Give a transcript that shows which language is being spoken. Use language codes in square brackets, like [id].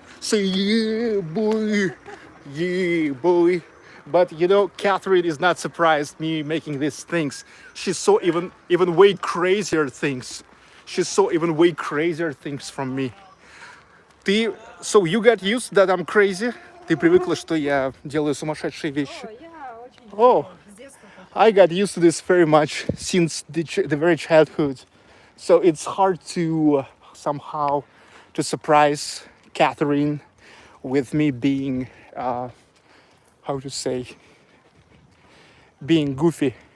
[en] Say yeah, boy. Yeah, boy. But you know, Catherine is not surprised me making these things. She saw even way crazier things. She saw even way crazier things from me. So you got used that I'm crazy? [ru] Ты привыкла, что я делаю сумасшедшие вещи? О, я очень Oh, с детства так. [en] I got used to this very much since the very childhood. So it's hard to somehow to surprise Catherine with me being, how to say, being goofy.